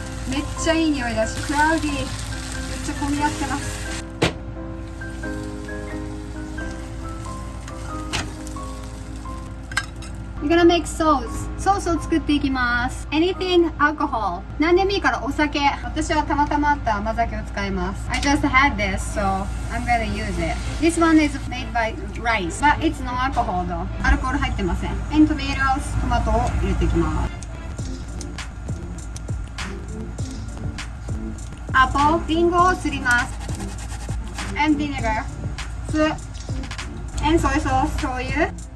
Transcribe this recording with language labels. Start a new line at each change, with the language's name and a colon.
Japanese: めっちゃいい匂いだし、クラウディー。めっちゃ混み合ってます。
English: We're gonna make sauce.
Japanese: ソースを作っていきます。
English: Anything alcohol.
Japanese: 何でもいいからお酒。私はたまたまあった甘酒を使います。
English: I just had this, so I'm gonna use it. This one is made by rice, but it's no alcohol though.
Japanese: アルコール入ってません。
English: And tomatoes.
Japanese: トマトを入れていきます。
English: Apple.
Japanese: リンゴをすります。
English: And vinegar. 酢。And soy sauce. 醤油。